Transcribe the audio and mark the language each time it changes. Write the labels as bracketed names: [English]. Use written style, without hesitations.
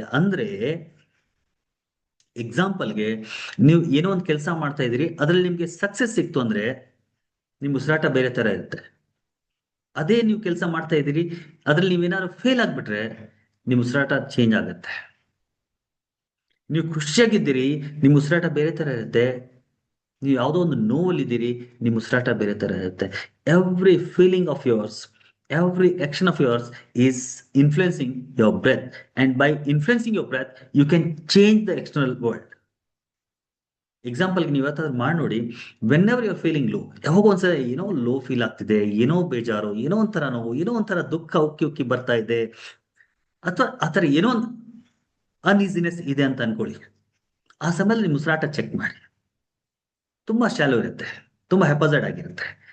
[Kannada] ಅಂದ್ರೆ ಎಕ್ಸಾಂಪಲ್ಗೆ ನೀವು ಏನೋ ಒಂದು ಕೆಲಸ ಮಾಡ್ತಾ ಇದ್ದೀರಿ, ಅದ್ರಲ್ಲಿ ನಿಮ್ಗೆ ಸಕ್ಸಸ್ ಸಿಕ್ತು ಅಂದ್ರೆ ನಿಮ್ ಉಸಿರಾಟ ಬೇರೆ ತರ ಇರುತ್ತೆ. ಅದೇ ನೀವು ಕೆಲಸ ಮಾಡ್ತಾ ಇದ್ದೀರಿ, ಅದ್ರಲ್ಲಿ ನೀವೇನಾದ್ರು ಫೇಲ್ ಆಗ್ಬಿಟ್ರೆ ನಿಮ್ ಉಸಿರಾಟ ಚೇಂಜ್ ಆಗುತ್ತೆ. ನೀವು ಖುಷಿಯಾಗಿದ್ದೀರಿ, ನಿಮ್ ಉಸಿರಾಟ ಬೇರೆ ತರ ಇರುತ್ತೆ. ನೀವು ಯಾವುದೋ ಒಂದು ನೋವಲ್ಲಿದ್ದೀರಿ, ನಿಮ್ ಉಸಿರಾಟ ಬೇರೆ ತರ ಇರುತ್ತೆ. [English] Every feeling of yours, every action of yours is influencing your breath, and by influencing your breath you can change the external world. [Kannada] Example ನೀವು ಯಾವತ್ತಾದ್ರೂ ಮಾಡಿ ನೋಡಿ, [English] whenever you are feeling low, [Kannada] ಯಾವಾಗ ಒಂದ್ಸಲ ಏನೋ ಲೋ ಫೀಲ್ ಆಗ್ತಿದೆ, ಏನೋ ಬೇಜಾರು, ಏನೋ ಒಂಥರ ನೋವು, ಏನೋ ಒಂಥರ ದುಃಖ ಉಕ್ಕಿ ಉಕ್ಕಿ ಬರ್ತಾ ಇದೆ, ಅಥವಾ ಆತರ ಏನೋ ಒಂದು ಅನ್ಈಸಿನೆಸ್ ಇದೆ ಅಂತ ಅನ್ಕೊಳ್ಳಿ. ಆ ಸಮಯದಲ್ಲಿ ನಿಮ್ಮ ಉಸಿರಾಟ ಚೆಕ್ ಮಾಡಿ. ತುಂಬಾ ಶಾಲೋ ಇರುತ್ತೆ, ತುಂಬಾ ಹೆಪಜೈಡ್ ಆಗಿರುತ್ತೆ.